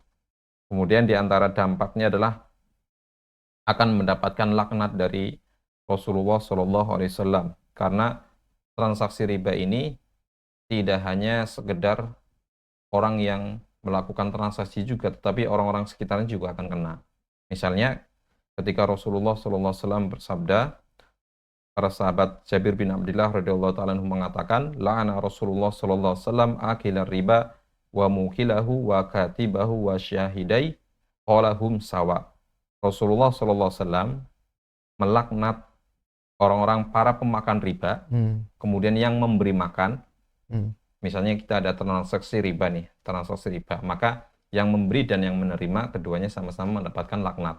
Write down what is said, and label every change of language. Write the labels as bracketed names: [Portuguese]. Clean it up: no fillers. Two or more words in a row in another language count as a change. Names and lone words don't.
[Indonesian] Kemudian di antara dampaknya adalah akan mendapatkan laknat dari Rasulullah SAW karena transaksi riba ini tidak hanya sekedar orang yang melakukan transaksi juga, tetapi orang-orang sekitarnya juga akan kena. Misalnya, ketika Rasulullah SAW bersabda, para sahabat Jabir bin Abdullah [Arabic] رضي الله تعالى عنه [Indonesian] mengatakan, [Arabic] لعن رسول الله SAW آكل الربا وموكله وكاتبه وشاهديه قال هم سواء. [Indonesian] Rasulullah SAW melaknat orang-orang para pemakan riba, hmm, kemudian yang memberi makan. hmm, Misalnya kita ada transaksi riba nih, transaksi riba. Maka yang memberi dan yang menerima keduanya sama-sama mendapatkan laknat.